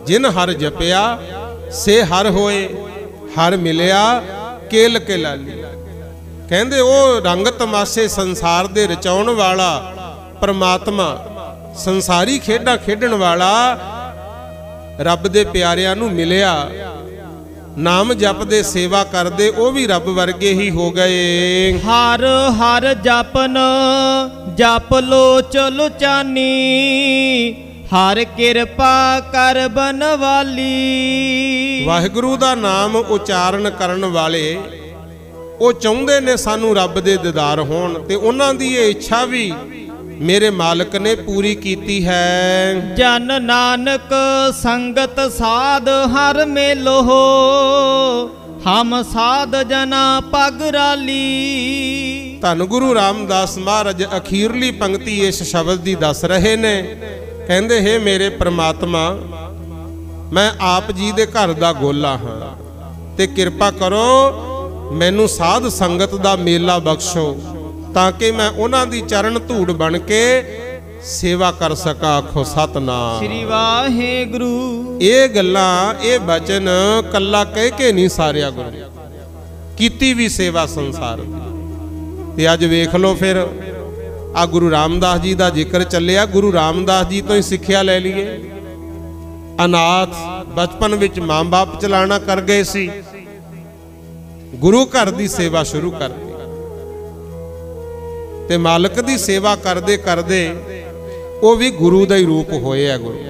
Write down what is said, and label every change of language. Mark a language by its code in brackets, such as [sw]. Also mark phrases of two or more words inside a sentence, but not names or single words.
[pa] ਜਿਨ ਹਰ ਜਪਿਆ ਸੇ ਹਰ ਹੋਏ ਹਰ ਮਿਲਿਆ ਕੇਲ ਕੇ ਲਾਲੀ। ਕਹਿੰਦੇ ਓ ਰੰਗ ਤਮਾਸ਼ੇ ਸੰਸਾਰ ਦੇ ਰਚਾਉਣ ਵਾਲਾ ਪਰਮਾਤਮਾ ਸੰਸਾਰੀ ਖੇਡਾਂ ਖੇਡਣ ਵਾਲਾ ਰੱਬ ਦੇ प्यारिਆਂ ਨੂੰ मिलिया। ਨਾਮ ਜਪਦੇ ਸੇਵਾ ਕਰਦੇ ਉਹ ਭੀ ਰੱਬ ਵਰਗੇ ਹੀ ਹੋ ਗਏ। ਹਰ ਹਰ ਜਪਨ ਜਪ ਲੋ ਚਲੋ ਚਾਨੀ ਹਰ ਕਿਰਪਾ ਕਰ ਬਨਵਾਲੀ। ਵਾਹਿਗੁਰੂ ਦਾ ਨਾਮ ਉਚਾਰਣ ਕਰਨ ਵਾਲੇ ਉਹ ਚਾਹੁੰਦੇ ਨੇ ਸਾਨੂੰ ਰੱਬ ਦੇ ਦੀਦਾਰ ਹੋਣ, ਤੇ ਉਹਨਾਂ ਦੀ ਇਹ ਇੱਛਾ ਵੀ ਮੇਰੇ ਮਾਲਕ ਨੇ ਪੂਰੀ ਕੀਤੀ ਹੈ। ਜਨ ਨਾਨਕ ਸੰਗਤ ਸਾਧ ਹਰ ਮੇਲੋ, ਹਮ ਸਾਧ ਜਨਾ ਪਗ ਰਾਲੀ। ਧੰਨ ਗੁਰੂ ਰਾਮਦਾਸ ਮਹਾਰਾਜ ਅਖੀਰਲੀ ਪੰਕਤੀ ਇਸ ਸ਼ਬਦ ਦੀ ਦੱਸ ਰਹੇ ਨੇ। ਕਹਿੰਦੇ ਹੈ ਮੇਰੇ ਪ੍ਰਮਾਤਮਾ, ਮੈਂ ਆਪ ਜੀ ਦੇ ਘਰ ਦਾ ਗੋਲਾ ਹਾਂ, ਤੇ ਕਿਰਪਾ ਕਰੋ ਮੈਨੂੰ ਸਾਧ ਸੰਗਤ ਦਾ ਮੇਲਾ ਬਖ਼ਸ਼ੋ ਤਾਕਿ ਮੈਂ ਉਨ੍ਹਾਂ ਦੀ ਚਰਨ ਧੂੜ ਬਣ ਕੇ ਸੇਵਾ ਕਰ ਸਕਾ। ਆਖੋ ਸਤਨਾਮ ਸ੍ਰੀ ਵਾਹਿਗੁਰੂ। ਇਹ ਗੱਲਾਂ ਇਹ ਬਚਨ ਕੱਲਾ ਕਹਿ ਕੇ ਨਹੀਂ ਸਾਰਿਆ ਗੁਰੂ ਕੀਤੀ ਭੀ ਸੇਵਾ ਸੰਸਾਰ ਦੀ। ਤੇ ਅੱਜ ਵੇਖ ਲੋ ਫਿਰ ਆ ਗੁਰੂ ਰਾਮਦਾਸ ਜੀ ਦਾ ਜ਼ਿਕਰ ਚੱਲਿਆ। ਗੁਰੂ ਰਾਮਦਾਸ ਜੀ ਤੋ ਹੀ ਸਿੱਖਿਆ ਲੈ ਲਈਏ। ਅਨਾਥ ਬਚਪਨ ਵਿਚ ਮਾਂ ਬਾਪ ਚਲਾਣਾ ਕਰ ਗਏ ਸੀ ਗੁਰੂ ਘਰ ਕੀ ਸੇਵਾ ਸ਼ੁਰੂ ਕਰ ਦੀ ਤੇ ਮਾਲਕ ਕੀ ਸੇਵਾ ਕਰਤੇ ਕਰਤੇ ਵੋ ਭੀ ਗੁਰੂ ਕਾ ਹੀ ਰੂਪ ਹੋਏ ਹੈ ਗੁਰੂ।